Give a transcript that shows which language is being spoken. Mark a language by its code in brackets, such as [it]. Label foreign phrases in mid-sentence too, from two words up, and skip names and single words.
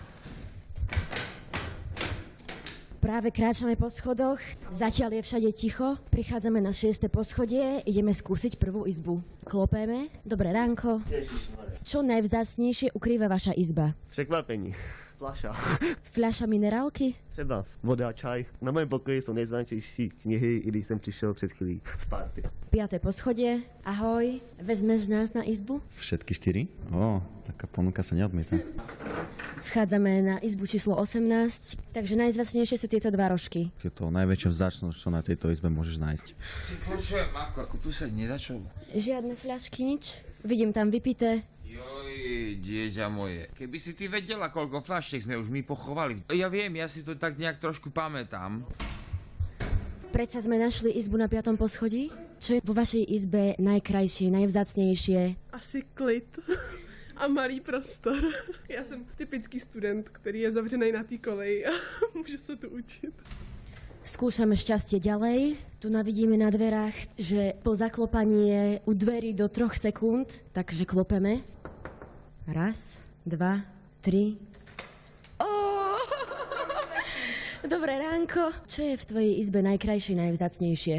[sk] Práve kráčame po schodoch, zatiaľ je všade ticho, prichádzame na 6. poschodie, ideme skúsiť prvú izbu. Klopeme, dobré ránko. Čo najvzácnejšie ukrýva vaša izba? [cs] Překvapení. Fľaša. [sk] Fľaša minerálky? [cs] Třeba voda, čaj. Na mém pokoji jsou nejznámější knihy, i když jsem přišel před chvílí z party. [sk] 5. poschodie, ahoj, vezmeš nás na izbu? Všetky 4? Taká ponuka sa neodmieta. Vchádzame na izbu číslo 18, takže najvzácnejšie sú tieto dva rožky. Je to najväčšia vzácnosť, čo na tejto izbe môžeš nájsť. Počujem, Marko, ako tu sa nedá čo? Žiadne fľašky, nič? Vidím tam vypité. Joj, dieťa moje. Keby si ty vedela, koľko fľašiek sme už my pochovali. Ja viem, ja si to tak nejak trošku pamätám. Predsa sme našli izbu na 5. poschodí? Čo je vo vašej izbe najkrajšie, najvzácnejšie? [cs] Asi klid. A malý prostor. Já jsem typický student, který je zavřený na té koleji a může se tu učit. [sk] Skúšame šťastie ďalej. Tu navidíme na dverách, že po zaklopaní je u dverí do 3 sekúnd, takže klopeme. Raz, dva, tri. Dobré ránko. Čo je v tvojej izbe najkrajšie, najvzácnejšie?